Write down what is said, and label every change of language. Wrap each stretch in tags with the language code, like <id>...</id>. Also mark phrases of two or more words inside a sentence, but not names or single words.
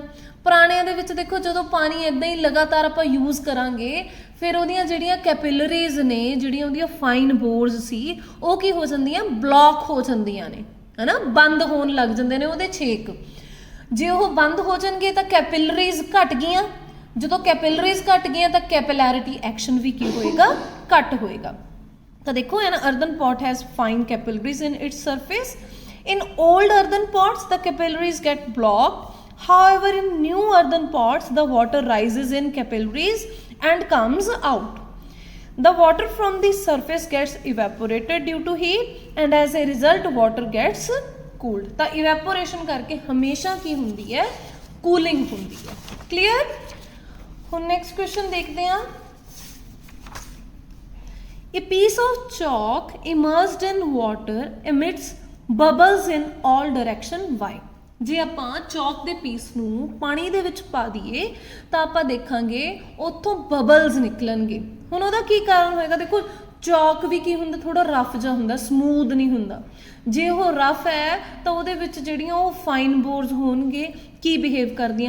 <pa>ਪੁਰਾਣਿਆਂ ਦੇ ਵਿੱਚ ਦੇਖੋ ਜਦੋਂ ਪਾਣੀ ਇੱਦਾਂ ਹੀ ਲਗਾਤਾਰ ਆਪਾਂ ਯੂਜ਼ ਕਰਾਂਗੇ ਫਿਰ ਉਹਦੀਆਂ ਜਿਹੜੀਆਂ ਕੈਪਿਲਰੀਜ਼ ਨੇ, ਜਿਹੜੀਆਂ ਉਹਦੀਆਂ</pa> <en>fine pores</en> <pa>ਸੀ ਉਹ ਕੀ ਹੋ ਜਾਂਦੀਆਂ? ਬਲੌਕ ਹੋ ਜਾਂਦੀਆਂ ਨੇ, ਹੈ ਨਾ, ਬੰਦ ਹੋਣ ਲੱਗ ਜਾਂਦੇ ਨੇ ਉਹਦੇ ਛੇਕ। ਜੇ ਉਹ ਬੰਦ ਹੋ ਜਾਣਗੇ ਤਾਂ ਕੈਪਿਲਰੀਜ਼ ਘਟ ਗਈਆਂ, ਜਦੋਂ ਕੈਪਿਲਰੀਜ਼ ਘਟ ਗਈਆਂ ਤਾਂ</pa> <en>capillarity action</en> <pa>ਵੀ ਕੀ ਹੋਏਗਾ? ਘੱਟ ਹੋਏਗਾ। ਤਾਂ ਦੇਖੋ</pa> <en>An earthen pot has fine capillaries in its surface. In old earthen pots the capillaries get blocked. However, in new earthen pots the water rises in capillaries and comes out. The water from the surface gets evaporated due to heat and as a result water gets cooled.</en> <pa>ਤਾਂ evaporation ਕਰਕੇ ਹਮੇਸ਼ਾ ਕੀ ਹੁੰਦੀ ਹੈ? ਕੂਲਿੰਗ ਹੁੰਦੀ ਹੈ। ਕਲੀਅਰ? ਹੁਣ</pa> <en>next question</en> <pa>ਦੇਖਦੇ ਹਾਂ।</pa> <en>A piece of chalk immersed in water emits bubbles in all direction. Why?</en> <pa>ਜੇ ਆਪਾਂ ਚੌਕ ਦੇ ਪੀਸ ਨੂੰ ਪਾਣੀ ਦੇ ਵਿੱਚ ਪਾ ਦਈਏ ਤਾਂ ਆਪਾਂ ਦੇਖਾਂਗੇ ਉੱਥੋਂ ਬਬਲਸ ਨਿਕਲਣਗੇ। ਹੁਣ ਉਹਦਾ ਕੀ ਕਾਰਨ ਹੋਏਗਾ? ਦੇਖੋ ਚੌਕ ਵੀ ਕੀ ਹੁੰਦਾ? ਥੋੜਾ ਰਫ ਜਿਹਾ ਹੁੰਦਾ, ਸਮੂਥ ਨਹੀਂ ਹੁੰਦਾ। ਜੇ ਉਹ ਰਫ ਹੈ ਤਾਂ ਉਹਦੇ ਵਿੱਚ ਜਿਹੜੀਆਂ ਉਹ</pa> <en>fine pores</en> <pa>ਹੋਣਗੇ ਕੀ ਬਿਹੇਵ ਕਰਦੀਆਂ?</pa>